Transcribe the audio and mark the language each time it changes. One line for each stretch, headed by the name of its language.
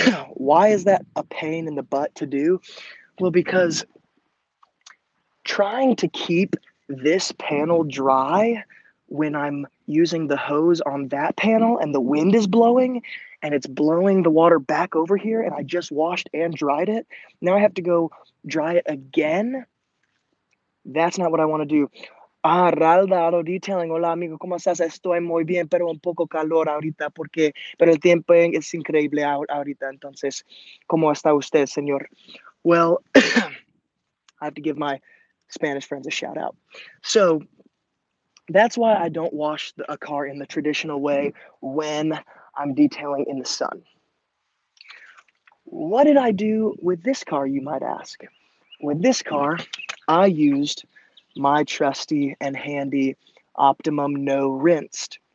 English: Why is that a pain in the butt to do? Well, because trying to keep this panel dry when I'm using the hose on that panel and the wind is blowing and it's blowing the water back over here and I just washed and dried it, now I have to go dry it again. That's not what I want to do.
Spanish: Ralda Auto Detailing. Hola, amigo, ¿cómo estás? Estoy muy bien, pero un poco calor ahorita pero el tiempo es increíble ahorita. Entonces, ¿cómo está usted, señor?
English: Well, I have to give my Spanish friends a shout out. So that's why I don't wash a car in the traditional way when I'm detailing in the sun. What did I do with this car, you might ask? With this car, I used my trusty and handy Optimum No Rinse.